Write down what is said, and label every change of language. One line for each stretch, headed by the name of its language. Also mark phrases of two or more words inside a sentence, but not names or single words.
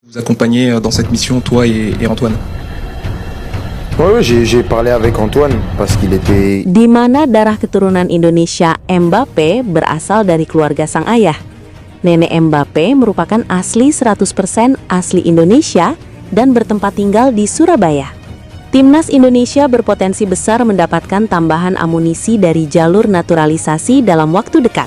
French: Vous accompagner dans cette mission, toi et Antoine. Ouais, j'ai parlé avec Antoine parce qu'il était...
Indonesian: Di mana darah keturunan Indonesia Mbappe berasal dari keluarga sang ayah. Nenek Mbappe merupakan asli 100% asli Indonesia dan bertempat tinggal di Surabaya. Timnas Indonesia berpotensi besar mendapatkan tambahan amunisi dari jalur naturalisasi dalam waktu dekat.